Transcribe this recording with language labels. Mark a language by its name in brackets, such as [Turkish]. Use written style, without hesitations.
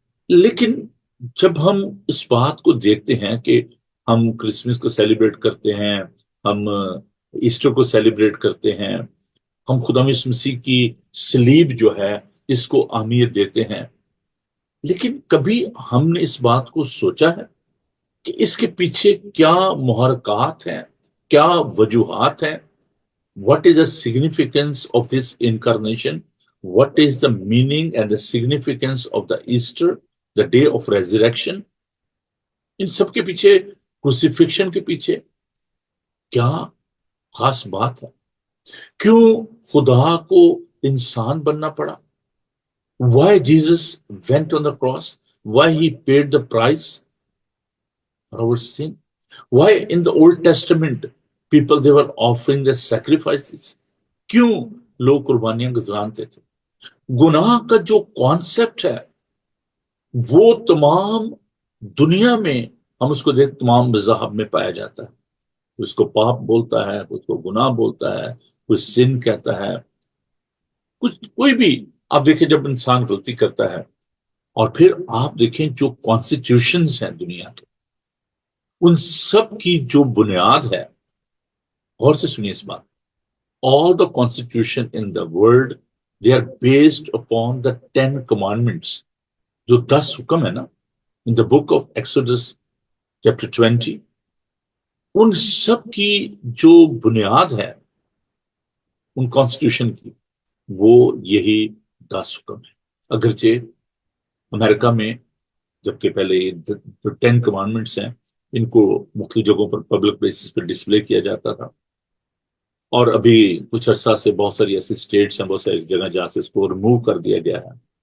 [Urdu] لیکن جب ہم اس بات کو دیکھتے ہیں کہ ہم کرسمس کو سیلیبریٹ کرتے ہیں، ہم ایسٹر کو سیلیبریٹ کرتے ہیں، ہم خدا یسوع مسیح کی صلیب جو ہے اس کو اہمیت دیتے ہیں، لیکن کبھی ہم نے اس بات کو سوچا ہے کہ اس کے پیچھے کیا محرکات ہیں، کیا وجوہات ہیں؟ [English] What is the significance of this incarnation? What is the meaning and the significance of the Easter, the day of resurrection? [Urdu] ان سب کے پیچھے، کروسیفکشن کے پیچھے کیا خاص بات ہے؟ کیوں خدا کو انسان بننا پڑا؟ [English] Why Jesus went on the cross? Why he paid the price for our sin? Why in the Old Testament people they were offering their sacrifices? [Urdu] کیوں لوگ قربانیاں گزرانتے تھے؟ گناہ کا جو کانسیپٹ ہے وہ تمام دنیا میں ہم اس کو دیکھ تمام مذاہب میں پایا جاتا ہے. اس کو پاپ بولتا ہے، اس کو گناہ بولتا ہے، کوئی سن کہتا ہے، کچھ کوئی بھی. آپ دیکھیں جب انسان غلطی کرتا ہے، اور پھر آپ دیکھیں جو کانسٹیٹیوشنز ہیں دنیا کے، ان سب کی جو بنیاد ہے، غور سے سنیے اس بات. [English] All the constitution in the world, they are based upon the 10 commandments. [Urdu] جو 10 حکم ہے نا، [English] in the book of Exodus chapter 20, [Urdu] ان سب کی جو بنیاد ہے ان کانسٹیٹیوشن کی، وہ یہی 10 حکم ہے. اگرچہ امریکہ میں جبکہ پہلے جو 10 کمانڈمنٹس ہیں ان کو مختلف جگہوں پر پبلک پلیسز پہ ڈسپلے کیا جاتا تھا، اور ابھی کچھ عرصہ سے بہت ساری ایسی اسٹیٹس ہیں، بہت ساری جگہ جہاں سے اس کو ریموو کر دیا گیا ہے.